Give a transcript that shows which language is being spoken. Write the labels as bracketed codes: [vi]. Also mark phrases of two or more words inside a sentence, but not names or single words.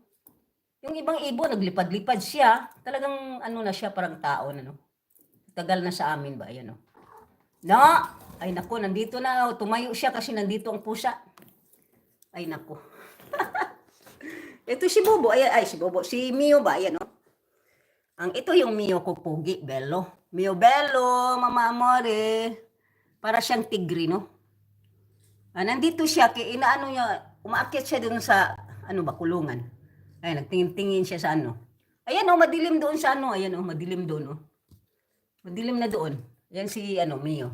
[tl] Yung ibang ibon, naglipad-lipad siya. Talagang ano na siya, parang tao na no. Tagal na sa amin ba, ayan o. No! Ay nako, nandito na. Tumayo siya kasi nandito ang pusa. Ay nako. Ito si Bobo, ay si Bobo, si Mio ba, ayan o. Ito yung Mio ko, pugi, bello. [it] Mio bello, mama amore. [tl] Para siyang tigre, no? Nandito siya, inaano niya, umaakyat siya dun sa, ano ba, kulungan. Ay, nagtingin-tingin siya sa ano. Ayan o, madilim doon sa ano, ayan o, madilim doon o. Madilim na doon. Ayan si, ano, Mio.